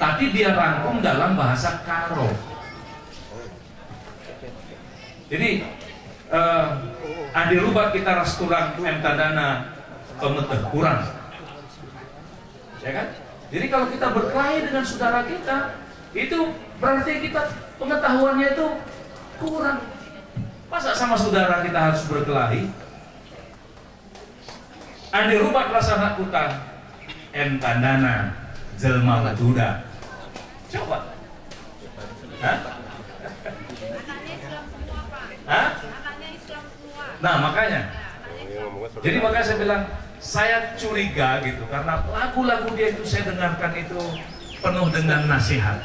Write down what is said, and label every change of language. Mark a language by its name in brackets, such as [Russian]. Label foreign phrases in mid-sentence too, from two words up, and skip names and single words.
[Indonesian] tapi dia rangkum dalam bahasa Karo. Jadi [Batak Karo] adi rubah kita restoran emtadana pemeteh kurang, [Indonesian] ya kan? Jadi kalau kita berkelahi dengan saudara kita, itu berarti kita pengetahuannya itu kurang. Masa sama saudara kita harus berkelahi? [Batak Karo] Adi rubah rasana kuta emtadana jelma duda. [Indonesian] Coba. Hah? Hah? Nah makanya, jadi makanya saya bilang saya curiga gitu karena lagu-lagu dia itu saya dengarkan itu penuh dengan nasihat.